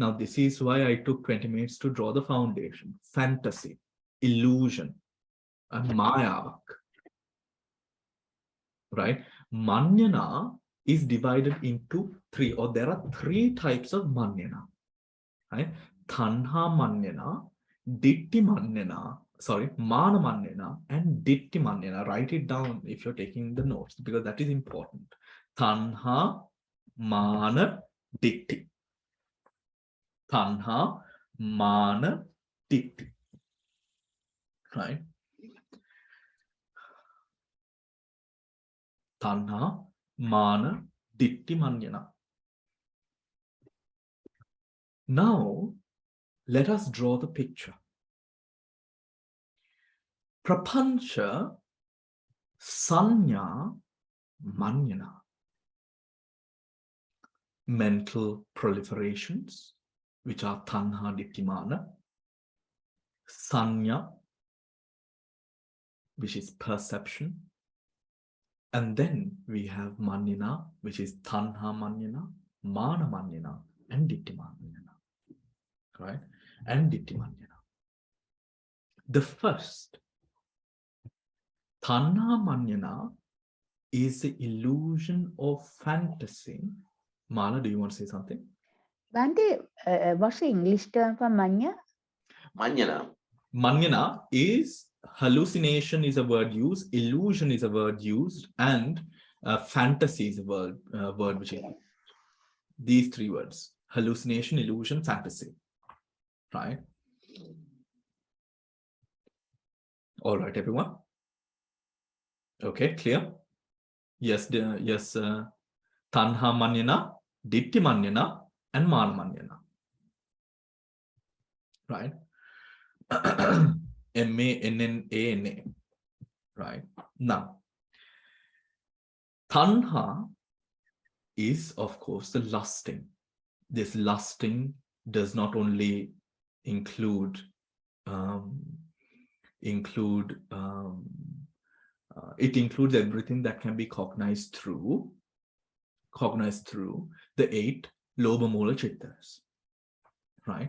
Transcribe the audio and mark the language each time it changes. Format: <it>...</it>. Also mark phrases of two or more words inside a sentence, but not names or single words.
<en>Now, this is why I took 20 minutes to draw the foundation. Fantasy, illusion, and mayavak. Right? Mannyana is divided into 3, or there are 3 types of mannyana. Right?</en> <pi>Tanha mannyana, ditti mannyana, mana mannyana, and ditti mannyana.</pi> <en>Write it down if you're taking the notes, because that is important.</en> <pi>Tanha, mana, ditti. Tanha, mana, ditti. Right? Tanha, mana, ditti, mannyana.</pi> <en>Now, let us draw the picture.</en> <pi>Papanca, saññā, mannyana.</pi> <en>Mental proliferations, which are</en> <pi>tanha, ditti, mana.</pi> <en>Saññā, which is perception. And then we have mannyana, which is</en> <pi>tanha mannyana, mana mannyana,</pi> <en>and</en> <pi>ditti mannyana.</pi> <en>Right? And</en> <pi>ditti mannyana.</pi> <en>The first,</en> <pi>tanha mannyana,</pi> <en>is the illusion of fantasy. Mala, do you want to say something? Bhante, what's the English term for manya? mannyana. Mannyana is hallucination is a word used, illusion is a word used, and fantasy is a word which is these three words: hallucination, illusion, fantasy. Right? All right, everyone. Okay, clear? Yes, yes.</en> <pi>Tanha manyana, ditti manyana, and mana manyana.</pi> <en>Right? M-A-N-N-A-N-A. Right? Now, tanha is, of course, the lusting. This lusting does not only include it includes everything that can be cognized through the 8</en> <pi>lobha mula chittas,</pi> <en>right?</en>